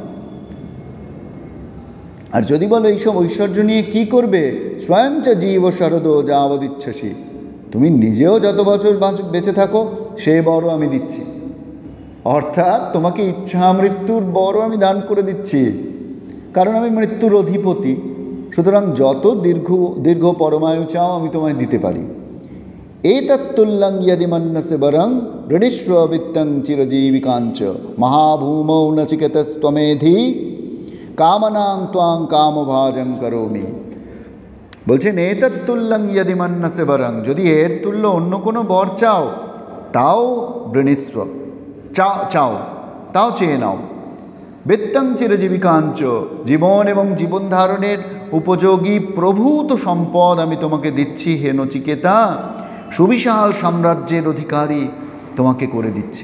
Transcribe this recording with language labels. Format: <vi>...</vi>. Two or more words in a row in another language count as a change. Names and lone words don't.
<bn>আর যদি বলো এইসব ঐশ্বর্য নিয়ে কি করবে,</bn> <sa>স্বয়ঞ্চ জীব শরদো যাবদিচ্ছসি,</sa> <bn>তুমি নিজেও যত বছর বেঁচে থাকো সে বড় আমি দিচ্ছি। অর্থাৎ তোমাকে ইচ্ছা মৃত্যুর বড় আমি দান করে দিচ্ছি, কারণ আমি মৃত্যুর অধিপতি। সুতরাং যত দীর্ঘ পরমায়ু চাও আমি তোমায় দিতে পারি।</bn> <sa>এতত্তুল্যং यदि मन्यसे वरं वृणीष्व वित्तं चिरजीविकाञ्च महाभूमौ नचिकेतस्त्वमेधि कामनां त्वां कामभाजं करोमि। বলছেন এতত্তুল্যং यदि मन्यसे वरं,</sa> <bn>যদি এর তুল্য অন্য কোনো বর চাও তাও বৃণীষ্ব, চাও তাও চেয়ে নাও।</bn> <sa>বিত্তং চিরজীবিকাঞ্চ,</sa> <bn>জীবন এবং জীবন ধারণের উপযোগী প্রভূত সম্পদ আমি তোমাকে দিচ্ছি হে নচিকেতা, সুবিশাল সাম্রাজ্যের অধিকারী তোমাকে করে দিচ্ছি।</bn>